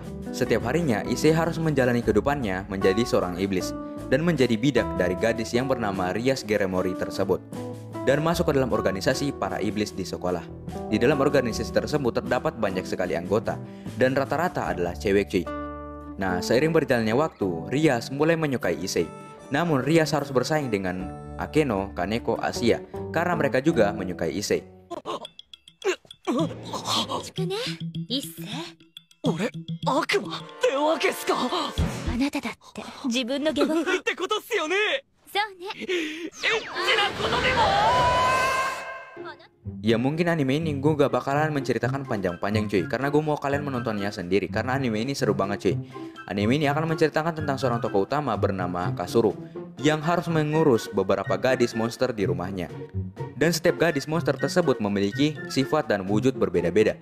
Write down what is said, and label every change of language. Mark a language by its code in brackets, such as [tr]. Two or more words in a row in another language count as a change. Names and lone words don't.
[id] Setiap harinya Issei harus menjalani kehidupannya menjadi seorang iblis dan menjadi bidak dari gadis yang bernama Rias Geremori tersebut dan masuk ke dalam organisasi para iblis di sekolah. Di dalam organisasi tersebut terdapat banyak sekali anggota dan rata-rata adalah cewek cuy. Nah, seiring berjalannya waktu, Rias mulai menyukai Issei. Namun Rias harus bersaing dengan Akeno, Kaneko, Asia karena mereka juga menyukai Issei. [ja] しくね、一星。俺悪魔ってわけっすか。あなただって自分の下僕。ってことっすよね。そうね。エッチなことでも。 [id] Ya mungkin anime ini gue gak bakalan menceritakan panjang-panjang cuy, karena gue mau kalian menontonnya sendiri, karena anime ini seru banget cuy. Anime ini akan menceritakan tentang seorang tokoh utama bernama Kasuru yang harus mengurus beberapa gadis monster di rumahnya. Dan setiap gadis monster tersebut memiliki sifat dan wujud berbeda-beda.